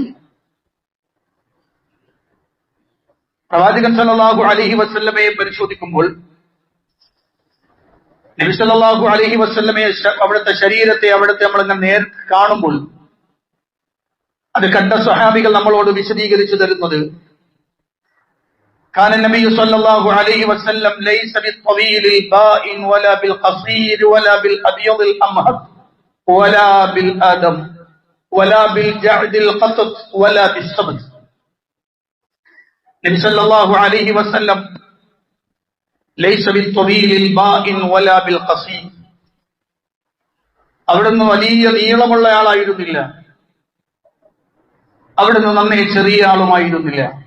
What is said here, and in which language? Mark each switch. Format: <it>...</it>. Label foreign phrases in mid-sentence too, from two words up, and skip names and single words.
<ml>പ്രവാചകൻ</ml> <ar>صلى الله عليه وسلم</ar> <ml>പരിശോധിക്കുമ്പോൾ നബി</ml> <ar>صلى الله عليه وسلم,</ar> <ml>അവിടുത്തെ ശരീരത്തെ, അവിടുത്തെ നമ്മളിങ്ങനെ നേരിട്ട് കാണുമ്പോൾ അത് കണ്ട സ്വഹാബികൾ നമ്മളോട് വിശദീകരിച്ചു തരുന്നത്</ml> <ar>كان النبي صلى الله عليه وسلم ليس بالطويل البائن ولا بالقصير ولا بالأبيض الأمهد ولا بالآدم ولا بالجعد القطط ولا بالسبت. النبي صلى الله عليه وسلم ليس بالطويل البائن ولا بالقصيم.</ar> <ml>അവിടുന്ന് വലിയ നീളമുള്ള ആളായിരുന്നില്ല, അവിടുന്ന് നന്നേ ചെറിയ ആളുമായിരുന്നില്ല.</ml>